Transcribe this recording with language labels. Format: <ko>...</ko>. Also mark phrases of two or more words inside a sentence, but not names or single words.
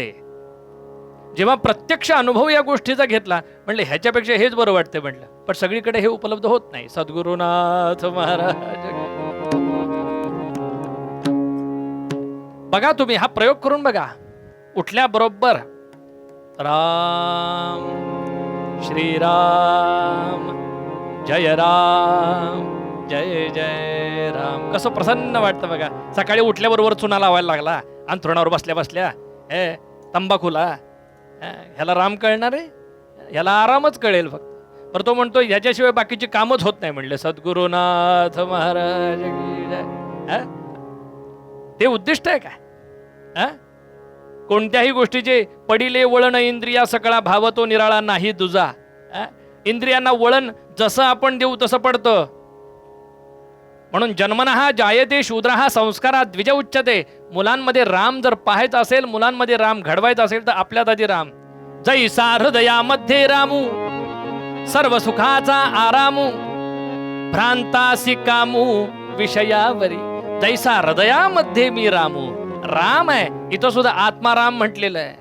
<mr>जेव्हा प्रत्यक्ष अनुभव या गोष्टीचा घेतला म्हणलं ह्याच्यापेक्षा हेच बरं वाटतं म्हटलं. पण सगळीकडे हे उपलब्ध होत नाही. सद्गुरुनाथ महाराज. बघा तुम्ही हा प्रयोग करून बघा. उठल्याबरोबर राम श्रीराम जय राम जय जय राम. कसं प्रसन्न वाटतं बघा. सकाळी उठल्याबरोबर चुना लावायला लागला, अंथरुणावर बसल्या बसल्या तंबाखूला. ह्याला राम कळणार आहे? ह्याला आरामच कळेल फक्त. पर तो म्हणतो ह्याच्याशिवाय बाकीची कामच होत नाही म्हणले. सद्गुरुनाथ महाराज</mr> <hi>की जय.</hi> <mr>ते उद्दिष्ट आहे काय? कोणत्याही गोष्टीचे पडिले वळण इंद्रिया सकळा भावतो निराळा नाही दुजा. इंद्रियांना वळण जसं आपण देऊ तसं पडतं.</mr> <sa>म्हणून जन्मनः जायते शूद्रः संस्कारात द्विज उच्यते.</sa> <mr>मुलांमध्ये राम जर पाहायचा असेल, मुलांमध्ये राम घडवायचा असेल तर आपल्यात आधी राम. जैसा हृदयामध्ये रामू सर्व सुखाचा आरामू भ्रांतासी कामू विषयावरी. जैसा हृदयामध्ये मी रामू. राम आहे इथं सुद्धा आत्माराम म्हटलेलं आहे.</mr>